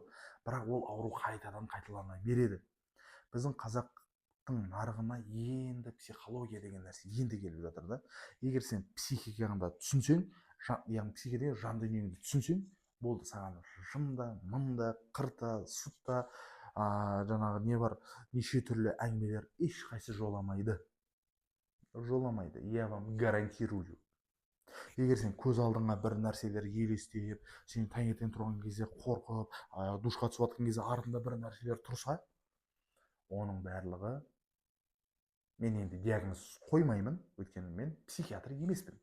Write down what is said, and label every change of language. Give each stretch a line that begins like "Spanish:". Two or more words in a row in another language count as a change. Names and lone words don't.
Kazakh: Бірақ ол ауру қайтадан қайталана береді. Біздің қазақтың нарығына енді психология деген нәрсе енді келіп жатыр да. Егер сен психикаңды түсінсең, яғни психикадағы жан дүниеңді түсінсең, болды, саған жында, мында, қырта, сутта, жаңағы не бар, неше түрлі әңгімелер ешқайсы жоламайды.
Russian: Я вам гарантирую.
Kazakh: Егер сен көз алдыңа бір нәрселер елестеп, сен таңертең тұрған кезде қорқып, душқа түсіп жатқан кезде артында бір нәрселер тұрса, оның барлығы, мен енді диагноз қоймаймын, өйткені мен психиатр емеспін.